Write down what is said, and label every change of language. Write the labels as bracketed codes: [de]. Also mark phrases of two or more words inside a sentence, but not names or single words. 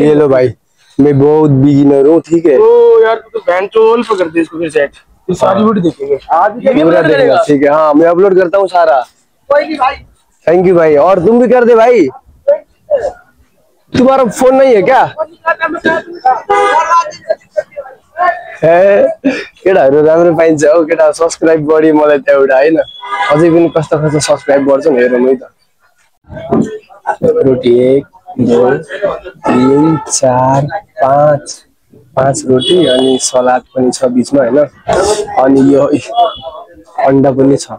[hi] ये लो भाई, मैं बहुत बिगिनर हूँ, ठीक है। ओ यार तू तो बैंचोल पकड़ दे इसको फिर सेट, फिर सारी वीडियो देखेंगे आज भी पूरा देखेगा, ठीक है। हाँ मैं अपलोड करता हूँ सारा। कोई नहीं भाई, [en] thank you [hi] भाई, और तुम भी कर दे भाई। तुम्हारा फोन नहीं है क्या? [ne] केटाहरू राम्रो पाइन्छ हौ केटा, सब्सक्राइब बढी मलाई त एउटा हैन, अझै पनि कस्तो कस्तो सब्सक्राइब गर्छ नि हेरौँ है त। रोटी 1 2 3 4 5 5 रोटी अनि सलाद पनि छ बीचमा हैन, अनि यो अन्डा पनि छ।